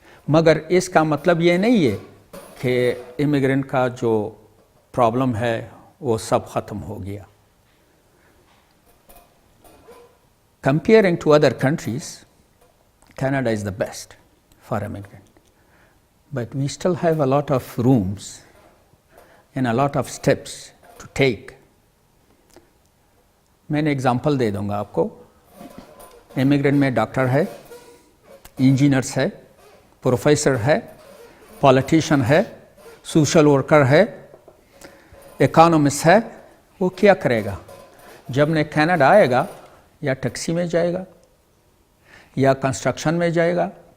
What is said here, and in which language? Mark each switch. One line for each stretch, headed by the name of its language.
Hindi: मगर इसका मतलब ये नहीं है कि इमिग्रेंट का जो प्रॉब्लम है वो सब ख़त्म हो गया.
English: Comparing to other countries, Canada is the best for immigrant. But we still have a lot of rooms and a lot of steps to take.
Hindi: मैंने एग्जांपल दे दूंगा आपको. इमिग्रेंट में डॉक्टर है, इंजीनियर्स है, प्रोफेसर है, पॉलिटिशियन है, social worker है, economist है. वो क्या करेगा जब ने कनाडा आएगा? या टैक्सी में जाएगा, या कंस्ट्रक्शन में जाएगा,